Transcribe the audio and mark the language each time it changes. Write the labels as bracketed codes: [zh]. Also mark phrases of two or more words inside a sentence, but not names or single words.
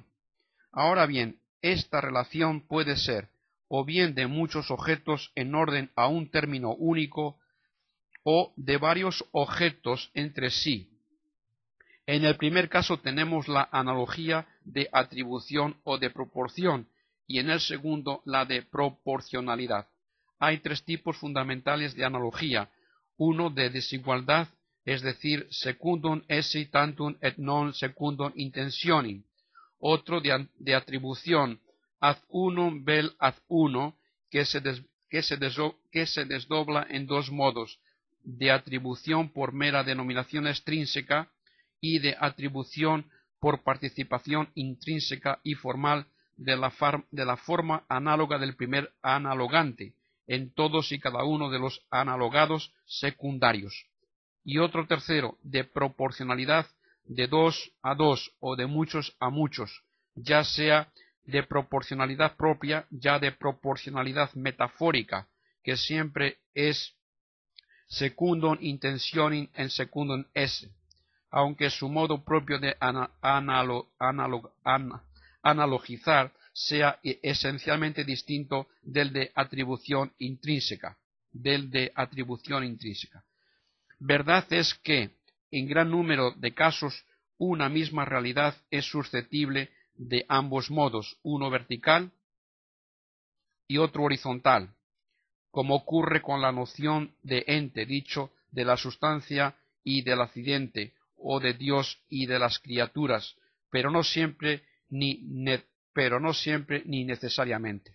[es] Ahora bien, esta relación puede ser o bien de muchos objetos en orden a un término único, o de varios objetos entre sí. En el primer caso tenemos la analogía de atribución o de proporción, y en el segundo la de proporcionalidad. Hay tres tipos fundamentales de analogía: uno de desigualdad, es decir, [la] secundum esse tantum et non secundum intentionem; [es] otro de atribución, [la] ad unum vel ad uno, que [es] se desdobla en dos modos: de atribución por mera denominación extrínseca y de atribución por participación intrínseca y formal de la forma análoga del primer analogante en todos y cada uno de los analogados secundarios; y otro tercero, de proporcionalidad, de dos a dos o de muchos a muchos, ya sea de proporcionalidad propia, ya de proporcionalidad metafórica, que siempre es [la] secundum intentionem en secundum esse, [es] aunque su modo propio de analogizar sea esencialmente distinto del de atribución intrínseca. Verdad es que, en gran número de casos, una misma realidad es susceptible de ambos modos, uno vertical y otro horizontal, como ocurre con la noción de ente dicho de la sustancia y del accidente, o de Dios y de las criaturas, pero no siempre ni necesariamente.